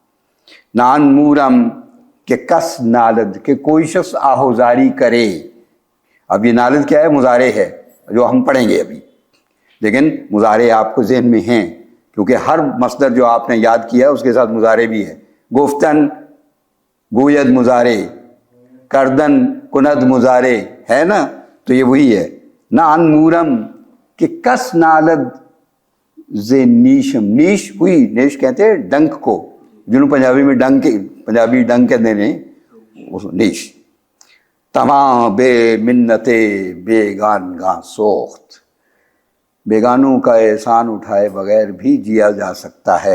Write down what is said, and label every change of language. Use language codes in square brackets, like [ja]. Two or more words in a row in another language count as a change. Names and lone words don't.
[fa] نان مورم کہ کس نالد، [ur] کہ کوئی شخص آہوزاری کرے. اب یہ نالد کیا ہے؟ مضارع ہے جو ہم پڑھیں گے ابھی، لیکن مضارع آپ کو ذہن میں ہیں کیونکہ ہر مصدر جو آپ نے یاد کیا اس کے ساتھ مضارع بھی ہے. [fa] گفتن گوید [ur] مضارع، کردن کند مضارع ہے نا، تو یہ وہی ہے. [fa] نان مورم کہ کس نالد ز نیشم، [ur] نیش ہوئی، نیش کہتے ہیں ڈنک کو، جنہوں پنجابی میں ڈنک، پنجابی ڈنک کہتے ہیں نیش. [fa] تمام بے منت بیگانگاں سوخت، بیگانوں کا احسان اٹھائے بغیر بھی جیا جا سکتا ہے.